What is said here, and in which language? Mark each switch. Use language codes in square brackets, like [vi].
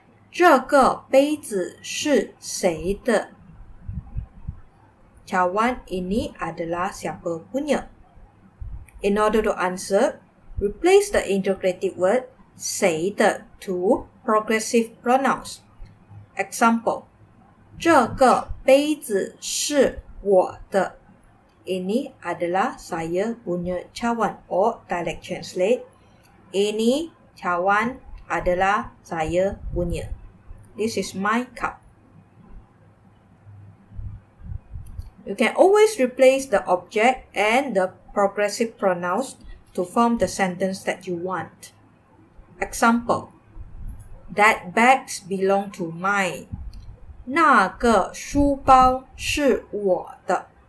[zh] 这个杯子是谁的？ [ms] Cawan ini adalah siapa punya. [en] In order to answer, replace the interrogative word 谁的 to progressive pronouns. Example, [zh] 这个杯子是我的。 [ms] Ini adalah saya punya cawan [en] or dialect translate. [ms] Ini cawan adalah saya punya. [en] This is my cup. You can always replace the object and the progressive pronouns to form the sentence that you want. Example, that bags belong to mine. [zh] 那个书包是我的。